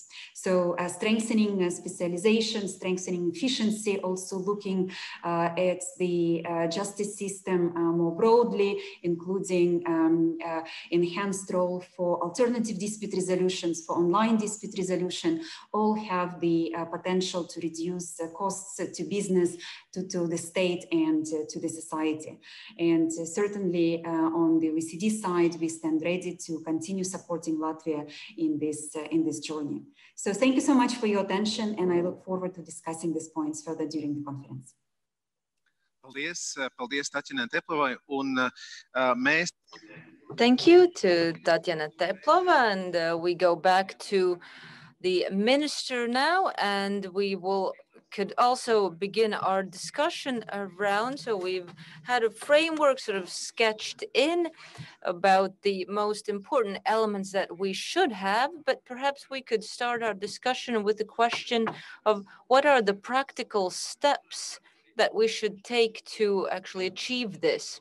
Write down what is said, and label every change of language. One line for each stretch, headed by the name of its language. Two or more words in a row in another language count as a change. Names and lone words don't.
English: So strengthening specialization, strengthening efficiency, also looking at the justice system more broadly, including enhanced role for alternative dispute resolutions, for online dispute resolution, all have the potential to reduce costs to business, to the state and to the society. And certainly on the OECD side, we stand ready to continue supporting Latvia in this journey. So thank you so much for your attention, and I look forward to discussing these points further during the conference.
Latvian: Paldies Tatjanai Teplovai, un mēs.
English: Thank you to Tatiana Teplova, and we go back to the minister now, and we could also begin our discussion around. So we've had a framework sort of sketched in about the most important elements that we should have, but perhaps we could start our discussion with the question of what are the practical steps that we should take to actually achieve this.